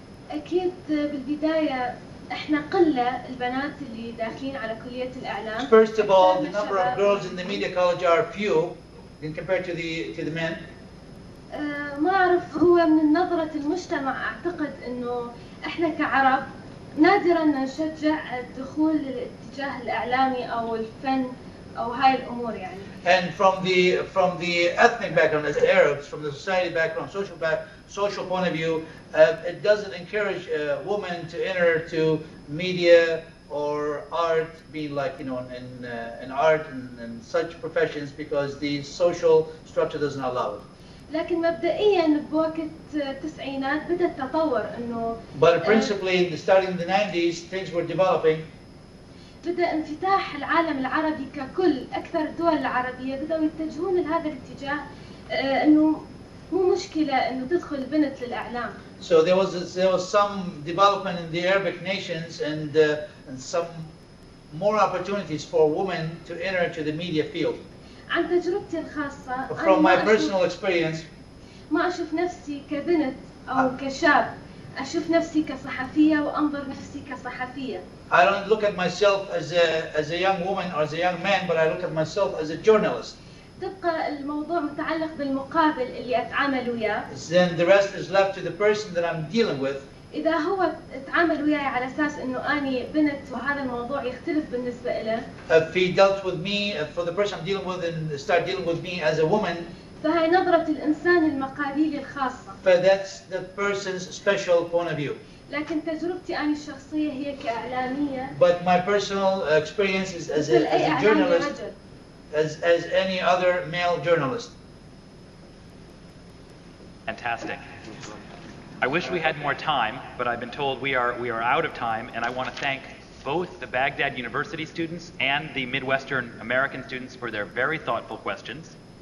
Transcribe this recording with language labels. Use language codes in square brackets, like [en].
[ar] أكيد بالبداية إحنا قلة البنات اللي داخلين على كلية الإعلام. [en] First of all, the number of girls in the media college are few in compared to the men. [ar] ما أعرف، هو من نظرة المجتمع أعتقد إنه إحنا كعرب نادرا نشجع الدخول للاتجاه الإعلامي أو الفن أو هاي الأمور يعني. [en] And from the ethnic background as Arabs, from the society background, social point of view, it doesn't encourage a woman to enter to media or art, being like in art and such professions, because the social structure doesn't allow it. [ar] لكن مبدئيا بوقت التسعينات بدأ التطور إنه. [en] But principally, starting in the 90s, things were developing. [ar] بدأ انفتاح العالم العربي ككل، أكثر الدول العربية بدأوا يتجهون لهذا الاتجاه، إنه مو مشكلة إنه تدخل بنت للإعلام. [en] So there was some development in the Arabic nations and some more opportunities for women to enter into the media field. [ar] عن تجربتي الخاصة. [en] From my personal experience. [ar] ما أشوف نفسي كبنت أو كشاب، أشوف نفسي كصحفية وأنظر نفسي كصحفية. [en] I don't look at myself as a young woman or as a young man, but I look at myself as a journalist. [ar] تبقى الموضوع متعلق بالمقابل اللي أتعامل وياه. [en] Then the rest is left to the person that I'm dealing with. [ar] إذا هو تعامل وياي على أساس إنه أني بنت وهذا الموضوع يختلف بالنسبة له. [en] If he dealt with me, for the person I'm dealing with, and start dealing with me as a woman. [ar] فهي نظرة الإنسان المقابلية الخاصة. [en] That's the person's special point of view. [ar] لكن تجربتي أنا الشخصية هي كإعلامية. [en] But my personal experience is as a journalist, as any other male journalist. Fantastic. I wish we had more time, but I've been told we are out of time, and I want to thank both the Baghdad University students and the Midwestern American students for their very thoughtful questions.